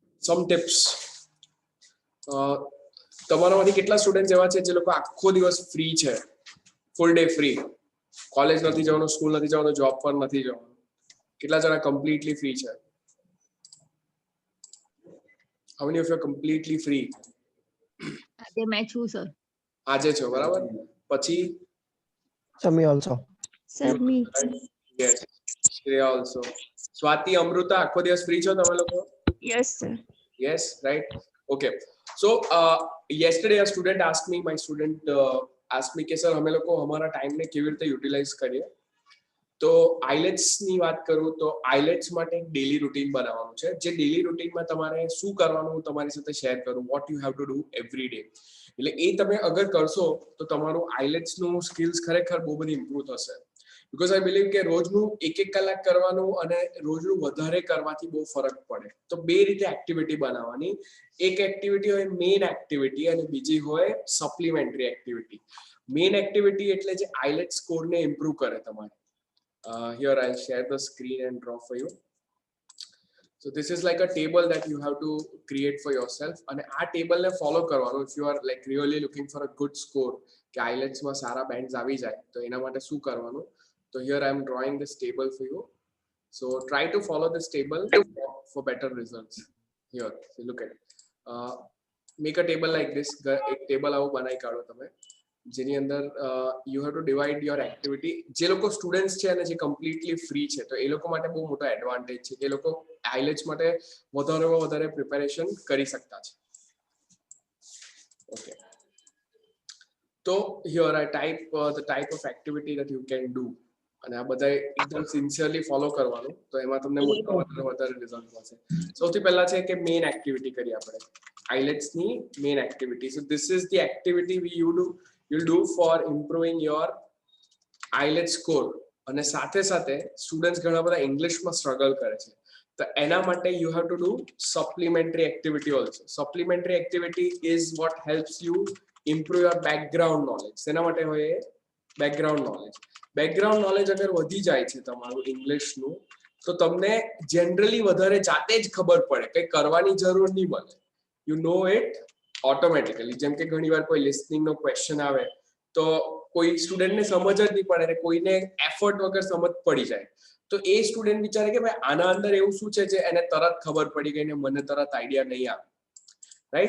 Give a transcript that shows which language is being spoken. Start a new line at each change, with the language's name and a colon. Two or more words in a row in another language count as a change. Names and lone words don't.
English: some tips.
Gujarati: તમારામાંથી કેટલા સ્ટુડન્ટ એવા છે જે લોકો આખો દિવસ ફ્રી છે, ફૂલ ડે ફ્રી, કોલેજ નથી જવાનું, સ્કૂલ નથી જવાનું, જોબ પર નથી જવાનું? કેટલા જણા કમ્પ્લીટલી ફ્રી છે?
English: How many of you are completely free?
Gujarati: આજે મેં છું સર. આજે છો, બરાબર. પછી
English: Sir, me also. sir me. yes, Shreya also.
Gujarati: સ્વાતિ, અમૃતા, આખો દિવસ ફ્રી છો તમે લોકો?
English: yes sir. Yes, right. Okay. So yesterday a student asked me, my student asked me
Gujarati: કે સર અમે લોકો અમારા ટાઈમને કેવી રીતે યુટિલાઇઝ કરીએ? તો આઇલેટ્સ ની વાત કરું તો આઇલેટ્સ માટે એક ડેલી રૂટીન બનાવવાનું છે. જે ડેલી રૂટીનમાં તમારે શું કરવાનું હું તમારી સાથે શેર કરું,
English: what you have to do every day.
Gujarati: એટલે એ તમે અગર કરશો તો તમારું આઇલેટ્સ નું સ્કિલ્સ ખરેખર બહુ બધી ઇમ્પ્રુવ થશે.
English: because I believe
Gujarati: કે રોજનું 1-1 કલાક કરવાનું અને રોજનું વધારે કરવાથી બહુ ફરક પડે. તો બે રીતે એક્ટિવિટી બનાવવાની. એક એક્ટિવિટી હોય
English: main activity
Gujarati: અને બીજી હોય
English: supplementary activity. main activity
Gujarati: એટલે જે આઇલેટ્સ સ્કોરને ઇમ્પ્રુવ કરે તમારે.
English: Here I'll share the screen and draw for you. So this is like a table that you have to create for yourself.
Gujarati: અને આ table ને follow કરવાનું.
English: If you are like really looking for a good score,
Gujarati: કે IELTS માં સારા bands આવી જાય તો એના માટે શું કરવાનું?
English: So here I am drawing this table for you. So try to follow this table for better results. Here, so look at it. Make a table like this.
Gujarati: એક table આવું બનાવી કાઢો તમે, જેની અંદર
English: you have to divide your activity.
Gujarati: જે લોકો સ્ટુડન્ટ્સ છે અને જે કમ્પ્લીટલી ફ્રી છે તો એ લોકો માટે બહુ મોટો એડવાન્ટેજ છે કે એ લોકો આઇલેટ્સ માટે વધારેમાં વધારે પ્રિપેરેશન કરી શકતા છે.
English: ઓકે, તો here I type the type of activity that you can do.
Gujarati: અને આ બધા એકદમ
English: sincerely follow
Gujarati: કરવાનું, તો એમાં તમને વધારે રિઝલ્ટ મળશે. સૌથી પહેલા છે કે
English: main activity
Gujarati: કરીએ આપણે, આઇલેટ્સ ની
English: main activity. so this is the activity you'll do for improving your IELTS score.
Gujarati: અને સાથે સાથે સ્ટુડન્ટ્સ ઘણા બધા ઇંગ્લિશમાં સ્ટ્રગલ કરે છે તો એના માટે
English: you have to do supplementary activity also. Supplementary activity is what helps you improve your background knowledge.
Gujarati: એના માટે હોય
English: background knowledge. background knowledge
Gujarati: અગર વધી જાય છે તમારું ઇંગ્લિશનું તો તમને જનરલી વધારે જાતે જ ખબર પડે, કંઈ કરવાની જરૂર નહીં મળે.
English: you know it automatically.
Gujarati: જેમ કે ઘણી વાર કોઈ લિસનિંગનો ક્વેશ્ચન આવે તો કોઈ સ્ટુડન્ટને સમજ જ નહીં પડે અને કોઈને એફર્ટ વગર સમજ પડી જાય તો એ સ્ટુડન્ટ વિચારે કે ભાઈ આના અંદર એવું શું છે જે એને તરત ખબર પડી ગઈ ને મને તરત આઈડિયા નહીં આવે, રાઈટ?